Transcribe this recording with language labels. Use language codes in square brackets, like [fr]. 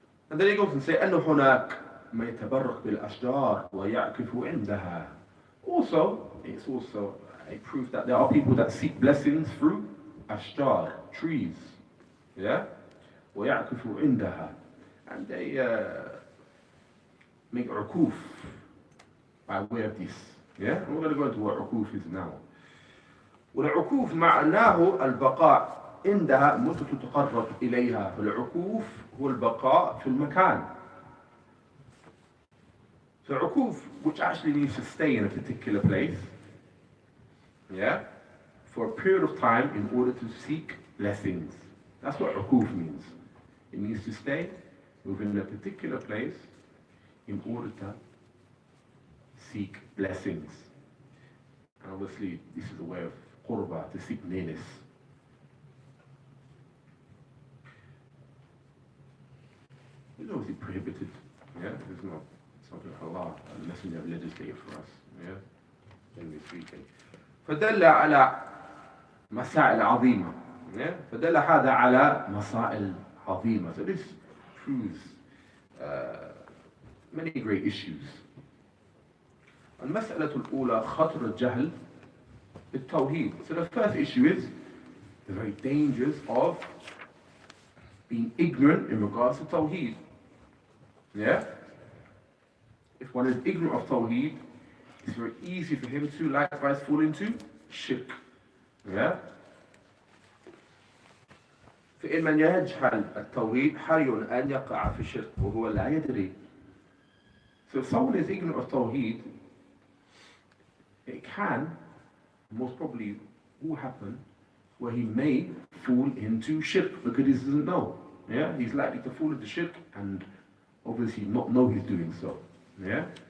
[en] And then he goes and says, [ar] أَنَّ هُنَاكَ ما يتبرك بالأشجار ويعكف عندها. [en] Also, it's also a proof that there are people that seek blessings through ashjar, trees. Yeah? [ar] ويعكف عندها. [en] And they make ukuf by way of this. Yeah? And we're going to go into what ukuf is now. [ar] والعكوف معناه البقاء عندها مدة تقرب إليها. فالعكوف هو البقاء في المكان. [en] So ukuf, which actually means to stay in a particular place, yeah, for a period of time in order to seek blessings. That's what ukuf means. It means to stay within a particular place in order to seek blessings. And obviously, this is a way of qurba, to seek nearness. It's obviously prohibited. Yeah, it's not something Allah and the Messenger have legislated for us. Yeah, generally speaking. [ar] فدل على مسائل عظيمة. [en] Yeah, [ar] فدل هذا على مسائل عظيمة. [en] So this proves many great issues. [ar] المسألة الأولى خطر الجهل بالتوحيد. [en] So the first issue is the very dangers of being ignorant in regards to Tawheed. Yeah? If one is ignorant of Tawheed, it's very easy for him to likewise fall into Shirk. Yeah? [ar] فإن من يجهل التوحيد حري أن يقع في الشرك وهو لا يدري. [en] So if someone is ignorant of Tawheed, it can, most probably will happen, where he may fall into Shirk because he doesn't know. Yeah? He's likely to fall into Shirk and obviously not know he's doing so. Yeah?